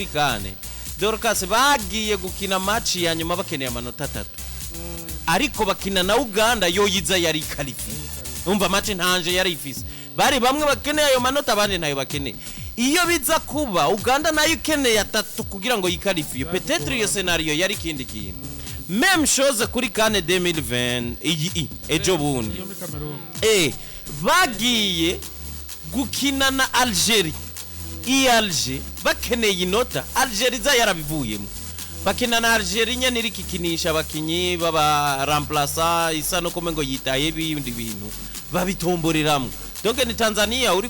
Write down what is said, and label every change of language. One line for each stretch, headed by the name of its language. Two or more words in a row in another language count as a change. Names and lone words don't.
Rundi: kane Dorcas bagiye gukina match ya nyuma bakeneye amanota 3 ariko bakina na Uganda yoyiza yari kalifi umva match ntanje yari ifise bari bamwe bakeneye ayo manota abandi nayo bakeneye iyo biza kuba Uganda nayo ikeneye 3 kugira ngo yikalifiye peut-être iyo scenario yari kindi kintu
French: même chose
Rundi: kuri kane 2020 ejo bundi bagiye gukina na Algeria Alger bakeneye inota Algeria za yarabivuyemo bakina na Algeria nyene irikikinisha bakinyi baba remplaçant isa no kumengo yitaye bindi bintu babitomboreramwe donc ni Tanzania uri